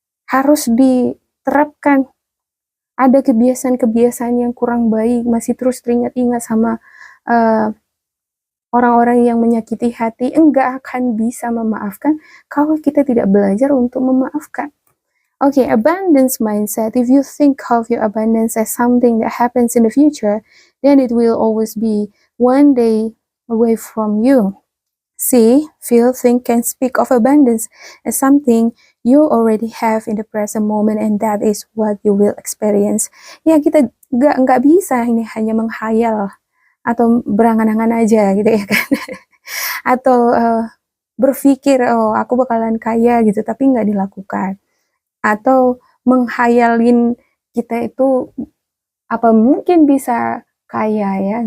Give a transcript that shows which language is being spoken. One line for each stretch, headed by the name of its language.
Indonesian: Harus diterapkan. Ada kebiasaan-kebiasaan yang kurang baik, masih terus teringat-ingat sama orang-orang yang menyakiti hati, enggak akan bisa memaafkan kalau kita tidak belajar untuk memaafkan.
English: Okay, abundance mindset. If you think of your abundance as something that happens in the future, then it will always be one day away from you. See, feel, think, and speak of abundance as something you already have in the present moment, and that is what you will experience.
Indonesian: Ya, kita nggak bisa ini hanya menghayal atau berangan-angan aja gitu ya kan. Atau berpikir, oh aku bakalan kaya gitu, tapi nggak dilakukan. Atau menghayalin kita itu apa mungkin bisa kaya ya.